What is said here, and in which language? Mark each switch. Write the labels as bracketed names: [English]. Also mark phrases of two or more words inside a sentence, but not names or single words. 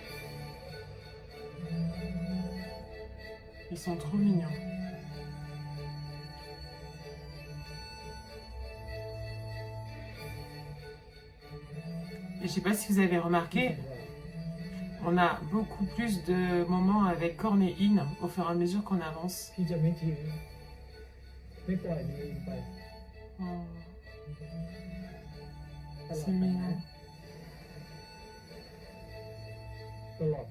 [French] Ils sont trop mignons. Et je sais pas si vous avez remarqué, on a beaucoup plus de moments avec Korn et In au fur et à mesure qu'on avance. [Thai] พี่จะไม่ทิ้งไม่ปล่อยมือไป [French] Oh, [Thai] ตลอด [French] c'est [Thai] ไป [French] mignon. [Thai] ตลอดไป